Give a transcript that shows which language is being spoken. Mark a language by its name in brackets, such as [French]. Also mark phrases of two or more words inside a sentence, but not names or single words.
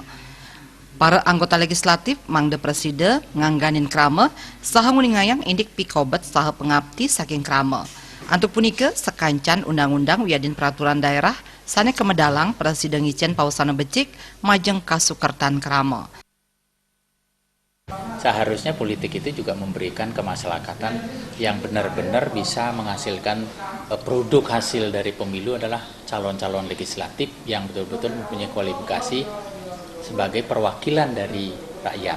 [Balinese] Para anggota legislatif mangda presiden ngangganin krama saha nguningayang indik pikobet saha pengabdi saking krama. Antuk punika sekancan undang-undang wiadin peraturan daerah sane kemedalang presiden ngicen pausana becik majeng kasukertan krama. [Indonesian] Seharusnya politik itu juga memberikan kemasyarakatan yang benar-benar bisa menghasilkan produk hasil dari pemilu adalah calon-calon legislatif yang betul-betul mempunyai kualifikasi sebagai perwakilan dari rakyat.